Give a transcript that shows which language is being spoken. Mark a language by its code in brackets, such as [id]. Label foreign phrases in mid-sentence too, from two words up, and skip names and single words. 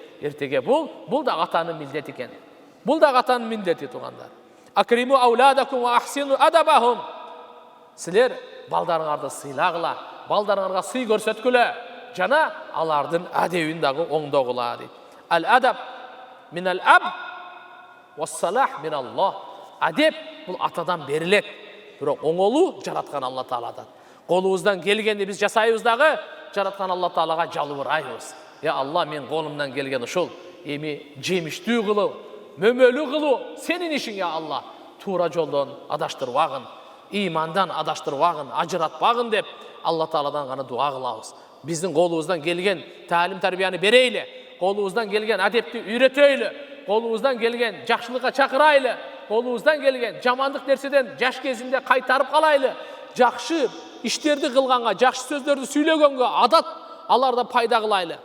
[ky] Эртеге бул да атанын милдети экен. Бул да атанын милдети туугандар. [ar] أكرموا أولادكم وأحسنوا أدبهم. [ky] Силер балдарыңарды сыйлагыла, балдарыңарга сый көрсөткүлө, жана алардын адебин дагы оңдогула дейт. [ar] الأدب من الأب والصلاح من الله. [kk] Адеп бұл атадан берілет. Бірақ оңолу жаратқан Алла Тағаладан. Қолымыздан келгенде біз жасайбыздағы жаратқан Алла Тағалаға жалбырайбыз. [ky] Я Алла, мен қолымнан келген ушул эми жемиштүү кылуу, мөмөлүү кылуу сенин ишиң, я Алла. Тура жолдон адаштырбагын, имандан адаштырбагын, ажыратпагын деп Алла Тағаладан гана дуа кылабыз. Биздин колубуздан келген таалим тарбияны берейле, колубуздан келген адепти үйрөтөйлү, колубуздан келген жакшылыкка чакырайлы, колубуздан келген жамандык нерседен жаш кезинде кайтарып калайлы, жакшы иштерди кылганга, жакшы сөздөрдү сүйлөгөнгө адат аларда пайда кылайлы.